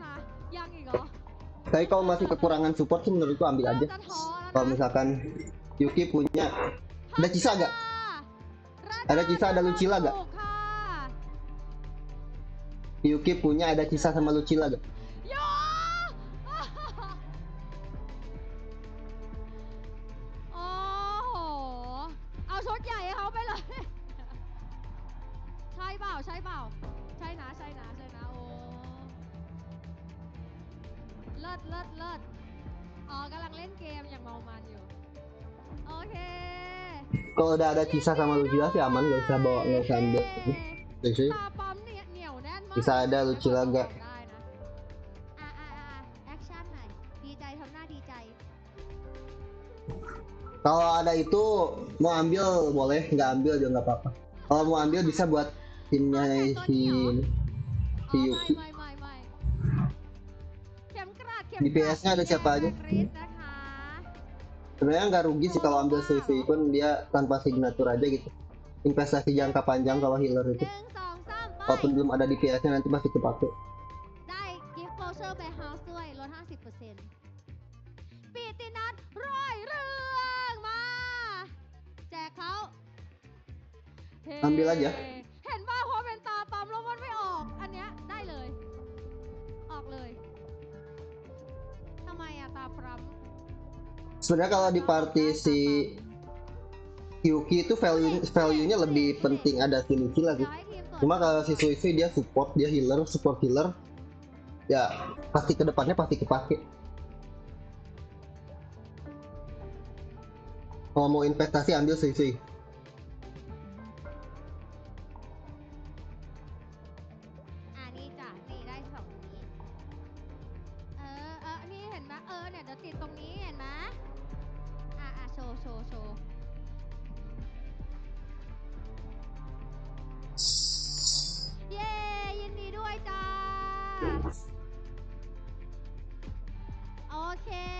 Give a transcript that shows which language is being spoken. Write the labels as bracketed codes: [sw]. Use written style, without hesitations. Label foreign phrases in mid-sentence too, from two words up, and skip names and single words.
[id] Tapi kalau masih kekurangan support sih menurutku ambil aja. Kalau misalkan Yuki punya, ada Cisa gak? Ada Cisa, ada Lucila gak? Yuki punya, ada Cisa sama Lucila gak? [th] Oh, เอาชุดใหญ่ให้เขาไปเลยใช่เปล่าใช่เปล่าใช่นะโอ้เลิศอ๋อกำลังเล่นเกมอย่างเมามันอยู่โอเค [id] Kalau udah ada Cisa sama Lucila sih aman, nggak usah bawa, nggak usah ambil sih. [th] ตาปั๊มเนี่ยเหนียวแน่นมาก [id] Bisa ada Lucila gak? [th] แอคชั่นหน่อยดีใจทำหน้าดีใจ [id] Kalau ada itu mau ambil boleh, nggak ambil juga nggak apa-apa. Kalau mau ambil bisa buat timnya si Yuki. DPS-nya ada siapa aja? Sebenarnya nggak rugi sih kalau ambil sui-sui pun dia tanpa signature aja gitu. Investasi jangka panjang kalau healer itu. Walaupun belum ada DPS-nya nanti masih kepake. [th] ได้ [en] gift voucher [th] แบร์เฮาส์ด้วยลด 50% ปีตินัทร้อยเรื่องมาแจกเขา [id] Ambil aja. [th] เห็นว่าพอเป็นตาปั๊มแล้วมันไม่ออกอันเนี้ยได้เลยออกเลยทำไมอะตาปั๊ม [id] Sebenarnya kalau di party si Yuki itu value-nya lebih penting ada si Lucila sih. Cuma kalau si Sui-Sui dia support, dia healer, [en] support healer, [id] ya pasti kedepannya pasti kepake. Kalau mau investasi ambil Sui-Sui. [th] นี่จ้ะนี่ได้2นี้นี่เห็นไหมเนี่ยเดี๋ยวติดตรงนี้เห็นไหมโชว์เย้ยินดีด้วยจ้าโอเค